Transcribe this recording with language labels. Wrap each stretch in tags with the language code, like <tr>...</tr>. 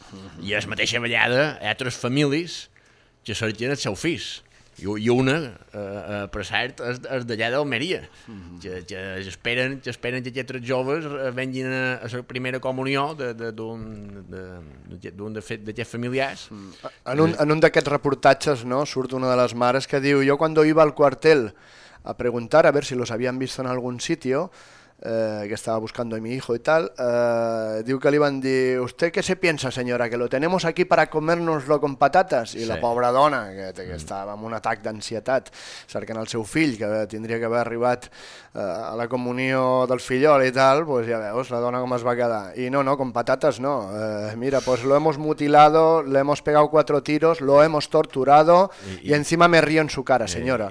<ca>Uh-huh. I a la mateixa vegada hi ha altres famílies que cerquen el seu fill. I una, per cert, és d'allà d'Almeria, que esperen que aquests joves vengin a la primera comunió d'un fet d'aquests familiars. En un d'aquests reportatges, no, surt una de les mares que diu: jo quan</ca> <es>iba al cuartel a preguntar a ver si los habían visto en algún sitio, que estaba buscando a mi hijo y tal,</es> <ca>diu que li van dir:</ca> <es>usted qué se piensa, señora, que lo tenemos aquí para comérnoslo con patatas?</es> <ca>I sí, la pobra dona, que estava amb un atac d'ansietat cercant el seu fill, que tindria que haver arribat a la comunió del fillol i tal, pues ja veus la dona com es va quedar. I no,</ca> <es>con patatas no. Mira, pues lo hemos mutilado, le hemos pegado 4 tiros, lo hemos torturado y encima me río en su cara, señora.</es>